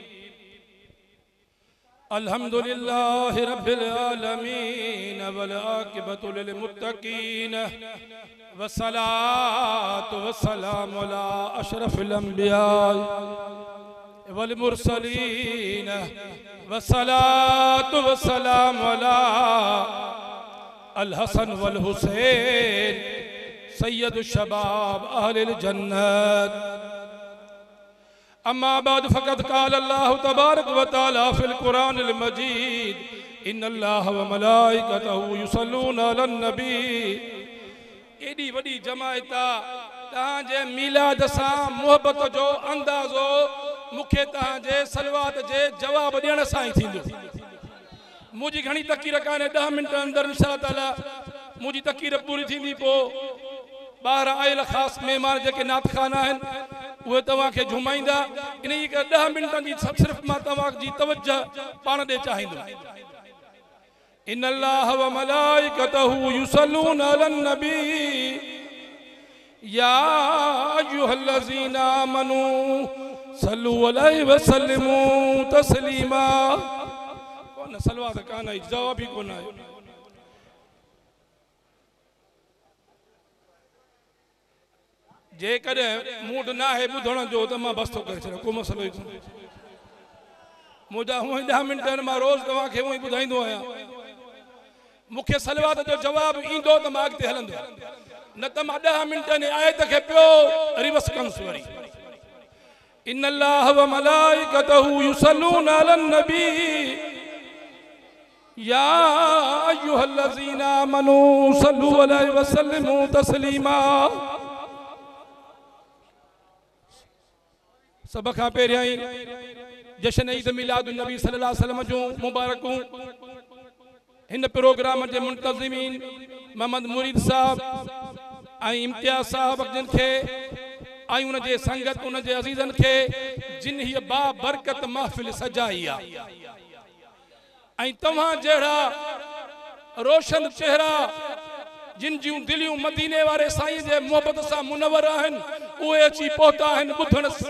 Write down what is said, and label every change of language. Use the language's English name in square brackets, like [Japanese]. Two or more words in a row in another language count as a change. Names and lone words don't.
[Arabic] الحمد لله رب العالمين والعاقبة للمتقين والصلاة والسلام على أشرف الأنبياء والمرسلين والصلاة والسلام على الحسن والحسين سيد شباب أهل الجنة. أما بعد فقد قال الله تبارك وتعالى في القرآن المجيد إن الله وملائكته يصلون على النبي. [Sindhi] एडी वडी जमायत तहांजे मिलाद सां मोहब्बत जो अंदाज़ो मुखे तहांजे सलवात जे जवाब ॾियण सां ही थींदो। मुझी घणी तकीर काने 10 मिनट अंदर [Arabic] إن شاء الله تعالى [Sindhi] मुझी तकीर पूरी थींदी। पो बाहर आयल खास मेहमान जेके नात खाना आहिनि उहे तव्हां खे झुमाईंदा। इन 10 मिनटनि जी सिर्फ़ मां तव्हां जी तवज्जो पाण ॾे चाहींदुमि। [Arabic] إن الله وملائكته يصلون على النبي يا أيها الذين آمنوا صلوا عليه وسلموا تسليما. [Sindhi] कौन सलवात कान आई, जवाब ही कोन आयो। जे कदे मूड ना है बुधण जो त मां बस तो करे छॾियां, को मसलो ही कोन्हे। मुंहिंजा हूअं 10 मिनट मां रोज़ तव्हां खे हूअं ई ॿुधाईंदो आहियां। मूंखे सलवात जो जवाब ईंदो त मां अॻिते हलंदो, न त मां 10 मिनटनि आयत खे पियो रिवर्स कंदुसि वरी। [Arabic] إن الله وملائكته يصلون على النبي يا أيها الذين آمنوا صلوا عليه وسلموا تسليما. [Sindhi] सब खां पहिरियां ई जश्न ईद मिलाद नबी [Arabic] صلى الله عليه وسلم [Sindhi] जूं मुबारकूं हिन प्रोग्राम जे मुंतज़िमीन मोहम्मद मुरीद साहब ऐं इम्तियाज़ साहब जिन खे ऐं उन जे संगत उन जे अज़ीज़न खे जिन हीअ बाबरकत महफ़िल सजाई आहे ऐं तव्हां जहिड़ा रोशन चेहरा जिन जूं दिलियूं मदीने वारे साईं जे मोहब्बत सां मुनवर आहिनि उहे अची पहुता आहिनि ॿुधण।